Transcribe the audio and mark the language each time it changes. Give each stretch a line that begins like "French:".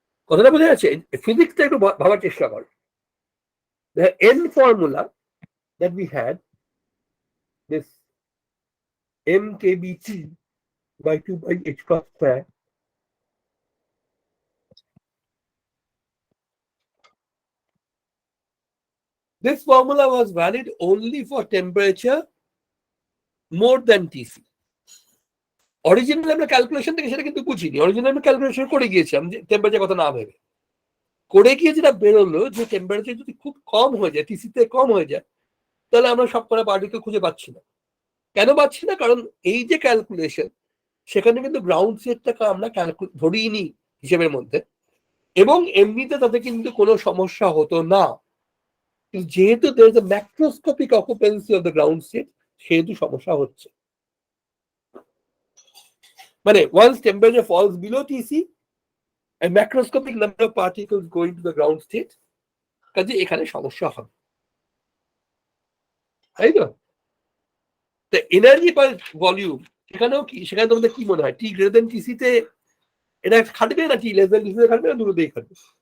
Bangla: কথাটা বোঝা যাচ্ছে? ফিজিক্সটা একটু ভাবার চেষ্টা কর।
English: The n formula that we had, this mkbt by 2 by h cross square, this formula was valid only for temperature more than Tc.
Bangla: Original আমরা ক্যালকুলেশন থেকে সেটা কিন্তু বুঝিনি, অরিজিনাল আমরা ক্যালকুলেশন করে গিয়েছিলাম যে টেম্পারেচার কথা না ভেবে, করে গিয়ে যেটা বেরোলো যে টেম্পারেচার যদি খুব কম হয়ে যায়, টিসিতে কম হয়ে যায়, তাহলে আমরা সব কটা পার্টিকেল খুঁজে পাচ্ছি না। কেন পাচ্ছি না? কারণ এই যে ক্যালকুলেশন সেখানে কিন্তু গ্রাউন্ড সেটটাকে আমরা ধরিনি হিসেবের মধ্যে, এবং এমনিতে তাতে কিন্তু কোনো সমস্যা হতো না, যেহেতু
English: there is a macroscopic occupancy of the ground state,
Bangla: সেহেতু সমস্যা হচ্ছে।
English: মানে once temperature falls below Tc, a macroscopic number of particles going to the ground state,
Bangla: কাজে এখানে সমস্যা হবে, তাই তো? এনার্জি পার ভলিউম সেখানেও কি, সেখানে তোমাদের কি মনে হয় টি গ্রেটার দেন টিসি তে এটা খাটবে না টি লেস দেন টিসি তে খাটবে না দুটোতেই খাটবে?